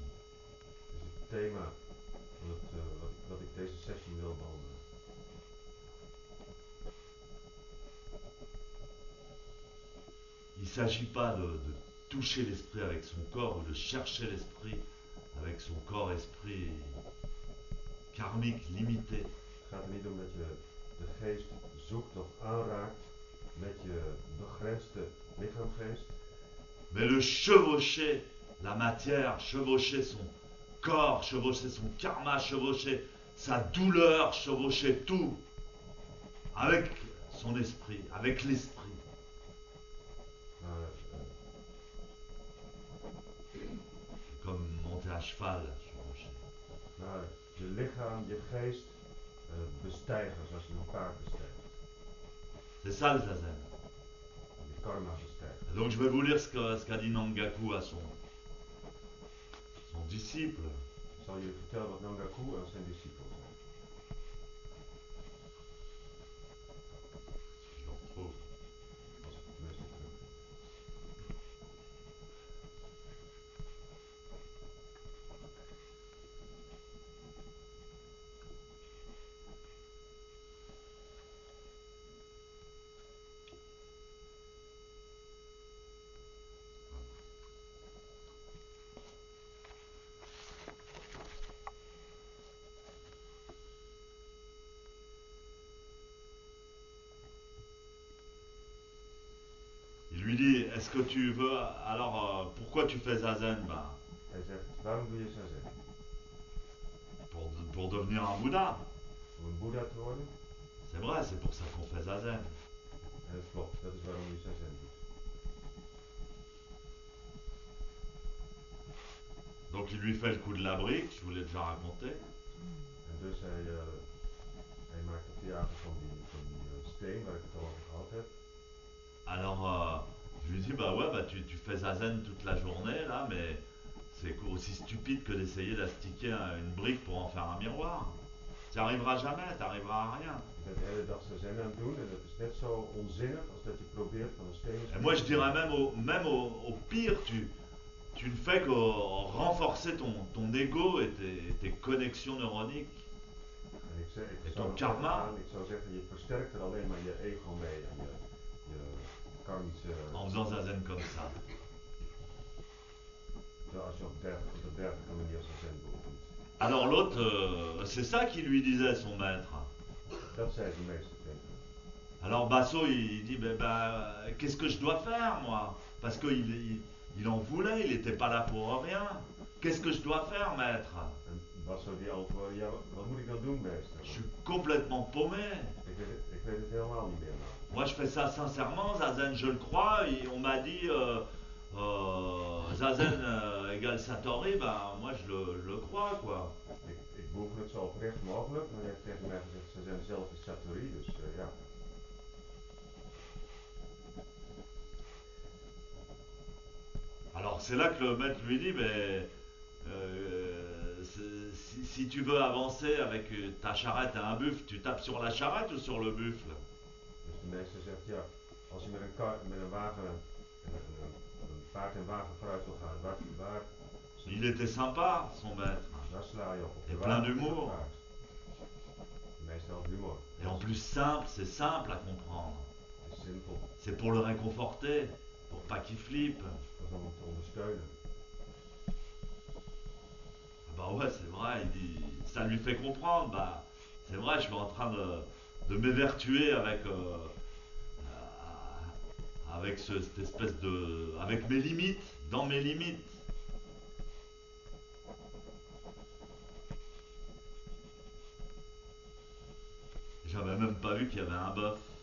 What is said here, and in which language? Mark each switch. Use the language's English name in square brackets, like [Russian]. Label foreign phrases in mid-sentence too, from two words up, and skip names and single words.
[Dutch] Dat is het thema van wat ik deze sessie wil behandelen. [French] Il ne s'agit pas de toucher l'esprit avec son corps ou de chercher l'esprit avec son corps-esprit karmique limité. [Dutch] Het gaat er niet om dat je de geest zoekt of aanraakt met je begrensde lichaamgeest. [French] Mais le chevaucher la matière, chevaucher son corps, chevaucher son karma, chevaucher sa douleur, chevaucher tout avec son esprit, avec l'esprit. [Dutch] Maar [French] Comme monter à cheval sur le rocher. [Dutch] maar je lichaam, je geest bestijgen zoals je een paard bestijgt. [French] C'est ça le zazen. [Dutch] Je karma bestijgt. [French] Et donc je vais vous lire ce qu'a dit Nangaku à son disciple. [Dutch] Ik zal jullie vertellen wat Nangaku aan zijn discipel zei. [French] Si je le retrouve. [Dutch] Als ik het tenminste terug. [French] Il lui dit, est-ce que tu veux... Alors, pourquoi tu fais zazen? [Dutch] Hij zegt, waarom doe je zazen? [French] Pour devenir un Bouddha. [Dutch] Om een Boeddha te worden? [French] C'est vrai, c'est pour ça qu'on fait zazen. [Dutch] En dat klopt, dat is waarom je zazen doet. [French] Donc il lui fait le coup de la brique, je vous l'ai déjà raconté. [Dutch] En dus hij maakt het theater van die steen waar ik het al over gehad heb. [French] Alors, je lui dis, bah ouais, bah tu fais zazen toute la journée, là, mais c'est aussi stupide que d'essayer d'astiquer une brique pour en faire un miroir. Tu n'y arriveras jamais, tu n'arriveras à rien. [Dutch] Je bent de hele dag zazen aan het doen en dat is net zo onzinnig als dat je probeert van een steen. [French] Et moi je dirais même au pire, tu ne fais que renforcer ton ego et tes connexions neuroniques. [Dutch] En [French] Et ton karma. [Dutch] Ik zou zeggen, je versterkt er alleen maar je ego mee en je karmische... [French] En faisant zazen comme ça. [Dutch] Als je op de dergelijke manier zazen beoefent. [French] Alors l'autre, c'est ça qu'il lui disait, son maître. [Dutch] Dat zei de meester tegen hem. [French] Alors Basso, il dit, qu'est-ce que je dois faire, moi? Parce qu'il en voulait, il n'était pas là pour rien. Qu'est-ce que je dois faire, maître? [Dutch] En Basso die antwoordde, ja, wat moet ik dan doen, meester? [French] Je suis complètement paumé. [Dutch] Ik weet het helemaal niet meer, man. [French] Moi, je fais ça sincèrement, zazen, je le crois. Et on m'a dit, zazen égale Satori, moi, je le crois, quoi. [Dutch] Ik beoefen het zo oprecht mogelijk, maar hij heeft tegen mij gezegd, ze zijn zelf een Satori, dus ja. [French] Alors c'est là que le maître lui dit, si tu veux avancer avec ta charrette et un buffle, tu tapes sur la charrette ou sur le buffle? [Dutch] Dus de meester zegt, ja, als je met een wagen, een paard en wagen vooruit wil gaan, waar [French] Il était sympa, son maître. [Dutch] daar sla je op de [French] Et plein [Dutch] wagen [French] d'humour. [Dutch] of het paard. De meester had humor. [French] Et en plus simple, c'est simple à comprendre. [Dutch] Het is simpel, [French] C'est pour le réconforter, pour pas qu'il flippe. [Dutch] dat is om hem te ondersteunen. [French] Ah bah ouais, c'est vrai, il dit, ça lui fait comprendre, c'est vrai, je suis en train de m'évertuer avec cette espèce de... avec mes limites, dans mes limites. J'avais même pas vu qu'il y avait un bœuf.